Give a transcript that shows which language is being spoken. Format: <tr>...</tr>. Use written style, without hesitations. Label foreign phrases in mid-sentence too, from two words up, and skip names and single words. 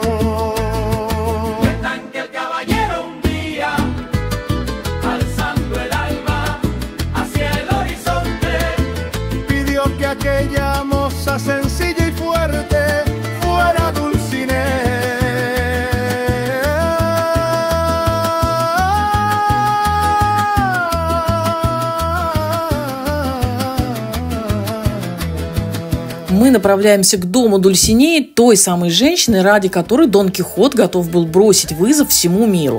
<es>Cuentan que el caballero un día, alzando el alba hacia el horizonte, Pidió que aquella moza sencilla y fuerte fuera Dulcinea.</es> <ru>Мы направляемся к дому Дульсинеи, той самой женщины, ради которой Дон Кихот готов был бросить вызов всему миру.</ru>